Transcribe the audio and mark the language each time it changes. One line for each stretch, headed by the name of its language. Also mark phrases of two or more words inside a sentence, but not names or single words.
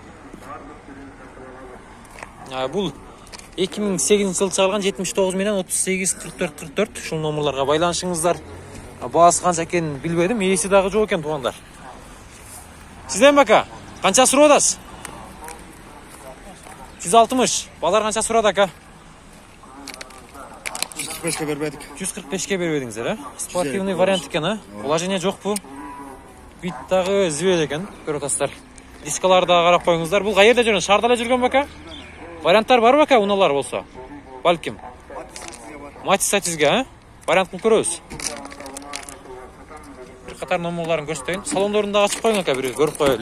Kyrgyz: Бул 2008 жыл чыгарылган 79 менен 38 44 44. Ушул номерларга байланышыңыздар. Баасы канча экенин билбедим. Ээси дагы жок экен туугандар. Сизден бака, канча сурап атасыз? 160. Базар канча сурады ака? 145ке бербедик. 145ке бербедиңиздер, а?
Russian: Спортивный вариант
Kyrgyz: екен, а? Положение жокпу? Бит дагы звед екен, көрүп атасыздар. Дискаларды дагы карап коюңуздар. Бул кайерде жүргөн? Шаарда эле жүргөн бака? Варианттар барбы ака, уналар болсо? Балким. Матис-сатизге, а? Вариант кылып көрөбүз. Бир катар номерларын көрсөтөйүн. Салондорун дагы ачып коюң ака, бир көрүп коелу.